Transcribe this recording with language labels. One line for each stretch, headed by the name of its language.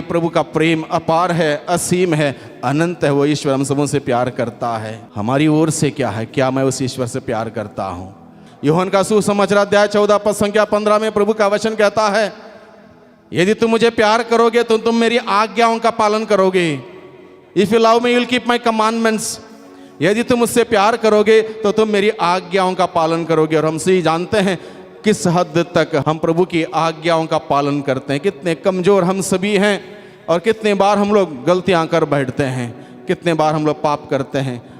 Hindi: प्रभु का प्रेम अपार है, असीम है, अनंत है। वो ईश्वर हम सबों से प्यार करता है। हमारी ओर से क्या है, क्या मैं उस ईश्वर से प्यार करता हूँ? यूहन्ना का सुसमाचार अध्याय 14 पद संख्या 15 में प्रभु का वचन कहता है, यदि तुम मुझे प्यार करोगे तो तुम मेरी आज्ञाओं का पालन करोगे।
English: If you love me, you will keep my commandments.
Hindi: यदि तुम मुझसे प्यार करोगे तो तुम मेरी आज्ञाओं का पालन करोगे। और हम सही जानते हैं किस हद तक हम प्रभु की आज्ञाओं का पालन करते हैं, कितने कमजोर हम सभी हैं और कितने बार हम लोग गलतियां कर बैठते हैं, कितने बार हम लोग पाप करते हैं।